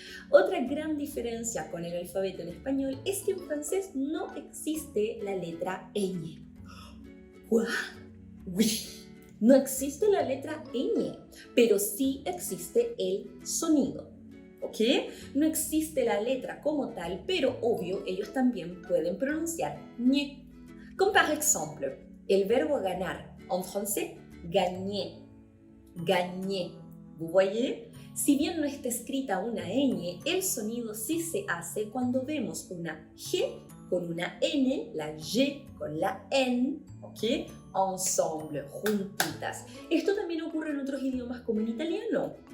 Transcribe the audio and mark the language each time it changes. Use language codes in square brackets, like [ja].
[es] Otra gran diferencia con el alfabeto en español es que en francés no existe la letra ñ. ¿What? Oui. No existe la letra ñ, pero sí existe el sonido. ¿Ok? No existe la letra como tal, pero obvio, ellos también pueden pronunciar ñ. [fr] Comme par exemple, [es] el verbo ganar en [fr] français, gagner. Gagner. ¿Vous voyez? [es] Si bien no está escrita una ñ, el sonido sí se hace cuando vemos una G con una N, la Y con la N, ¿ok? Ensemble, juntitas. Esto también ocurre en otros idiomas como en italiano.